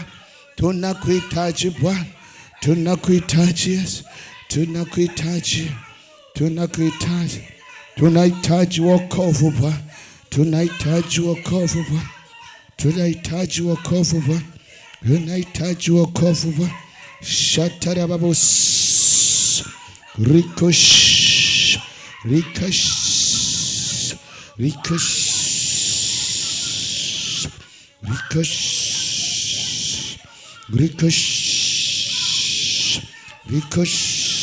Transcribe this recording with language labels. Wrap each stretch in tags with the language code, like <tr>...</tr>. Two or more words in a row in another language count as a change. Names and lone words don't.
<sw>Tunakuhitaji Bwana. Tunakuhitaji Yesu. Tunakuhitaji. Tunakuhitaji. Tunahitaji wokovu Bwana. Tunahitaji wokovu Bwana. Tunahitaji wokovu Bwana. Tunahitaji wokovu Bwana. Shatara babos. Rikosh. Rikosh. Rikosh. Rikosh. Rikosh. Rikosh.</sw>